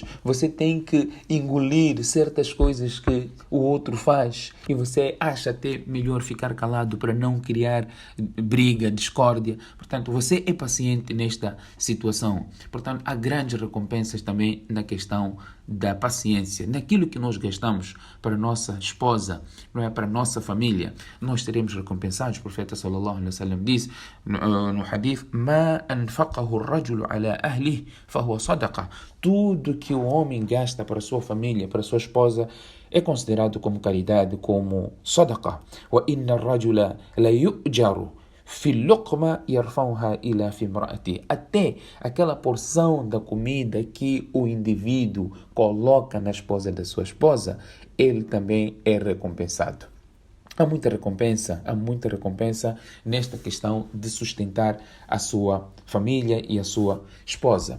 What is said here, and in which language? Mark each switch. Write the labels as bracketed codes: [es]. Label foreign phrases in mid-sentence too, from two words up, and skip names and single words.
[pt] Você tem que engolir certas coisas que o outro faz e você acha até melhor ficar calado para não criar briga, discórdia. Portanto, você é paciente nesta situação. Portanto, há grandes recompensas também na questão da paciência. Naquilo que nós gastamos para a nossa esposa, não é, para a nossa família, nós teremos recompensados. O profeta [ar] صلى الله عليه وسلم [pt] diz no hadith: [ar] "ما أنفقه الرجل على أهله فهو صدقة". [pt] Tudo que o homem gasta para a sua família, para a sua esposa, é considerado como caridade, como sadaqa. [ar] وإن الرجل ليؤجر في لقمة يرفعها إلى في امرأته. [pt] Até aquela porção da comida que o indivíduo coloca na esposa da sua esposa, ele também é recompensado. Há muita recompensa nesta questão de sustentar a sua família e a sua esposa.